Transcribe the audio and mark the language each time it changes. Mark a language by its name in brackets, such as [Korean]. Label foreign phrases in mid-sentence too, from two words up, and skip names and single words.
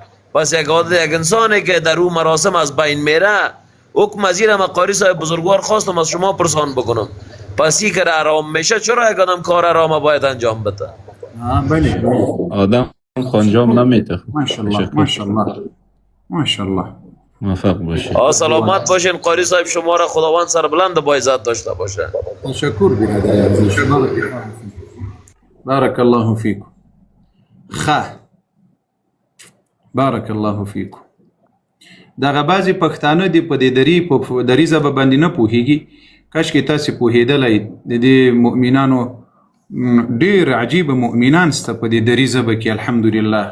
[Persian] پس یک انسانی که در اون مراسم از بین میره، حکم از این قاری صاحب بزرگوار خواستم از شما پرسان بکنم، پس این که حرام میشه چرا یک آدم کار حرام باید انجام بده؟ بله آدم انجام نمیده. ماشاءالله ماشاءالله ماشاءالله. موفق باشید. سلامت باشین قاری صاحب، شما را خداوند سربلند با عزت داشته باشه. تشکر برادر عزیز. [Arabic] بارک الله فیکم. بارک الله فیکم. [Pashto] دغه بعضې پښتانه دي په دې دري ژبه باندې نه پوهېږي. کاشکې تاسې پوهېدلی د دې مؤمنانو ډېر عجیبه مؤمنان سته په دې دري ژبه کې الحمدلله.